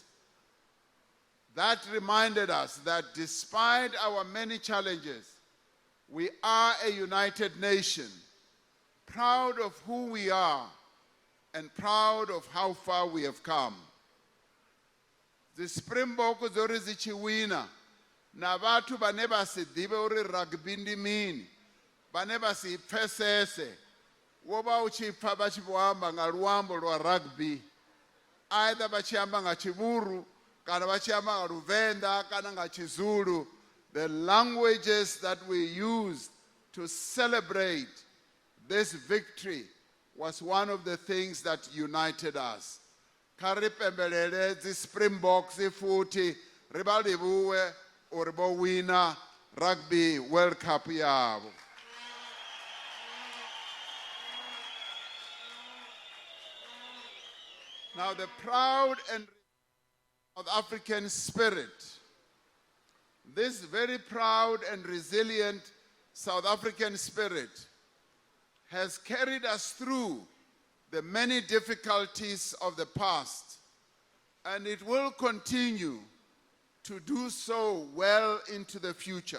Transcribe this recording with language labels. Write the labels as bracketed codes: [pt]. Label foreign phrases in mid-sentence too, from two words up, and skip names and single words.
[en] That reminded us that despite our many challenges, we are a united nation, proud of who we are and proud of how far we have come. [ve] The Springboks zori zichiwina na vhathu vhane vha si ḓivhe uri rugby ndi mini, vhane vha si pfesese, wo vha u tshi pfa vha tshi vho amba nga luambo lwa rugby, either vha tshi amba nga Tshivhuru kana vha tshi amba nga Luvenḓa kana nga Tshizulu. [en] The languages that we used to celebrate this victory was one of the things that united us. [ve] Kha ri pembelele dzi Springboks futhi ri vha livhuwe uri vho wina Rugby World Cup yavho. [en] Now the proud and South African spirit, this very proud and resilient South African spirit has carried us through the many difficulties of the past, and it will continue to do so well into the future.